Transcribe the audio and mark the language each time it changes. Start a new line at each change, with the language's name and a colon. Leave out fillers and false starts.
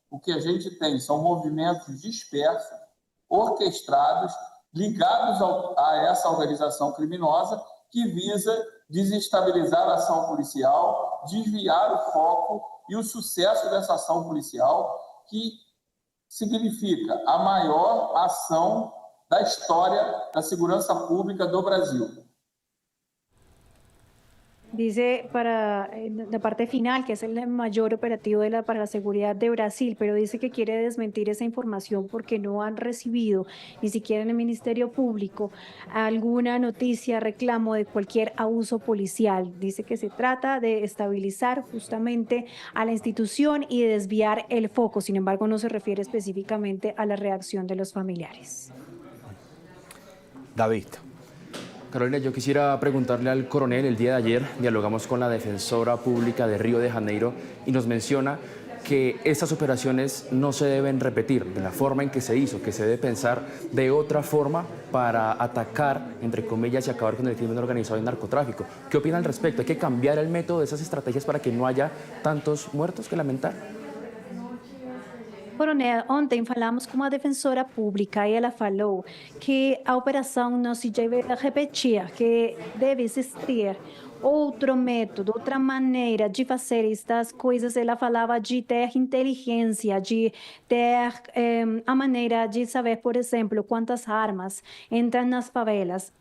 Portuguese: O que a gente tem são movimentos dispersos, orquestrados, ligados a essa organização criminosa que visa desestabilizar a ação policial, desviar o foco e o sucesso dessa ação policial, que significa a maior ação da história da segurança pública do Brasil.
Spanish: Dice para la parte final que es el mayor operativo para la seguridad de Brasil, pero dice que quiere desmentir esa información porque no han recibido ni siquiera en el Ministerio Público alguna noticia, reclamo de cualquier abuso policial. Dice que se trata de estabilizar justamente a la institución y de desviar el foco. Sin embargo, no se refiere específicamente a la reacción de los familiares. David. Carolina, yo quisiera preguntarle al coronel, el día de ayer dialogamos con la defensora pública de Río de Janeiro y nos menciona que estas operaciones no se deben repetir de la forma en que se hizo, que se debe pensar de otra forma para atacar, entre comillas, y acabar con el crimen organizado y el narcotráfico. ¿Qué opina al respecto? ¿Hay que cambiar el método de esas estrategias para que no haya tantos muertos que lamentar?
Portuguese: Coronel, ontem falamos com uma defensora pública e ela falou que a operação não se deve repetir, que deve existir outro método, outra maneira de fazer estas coisas. Ela falava de ter inteligência, de ter a maneira de saber, por exemplo, quantas armas entram nas favelas.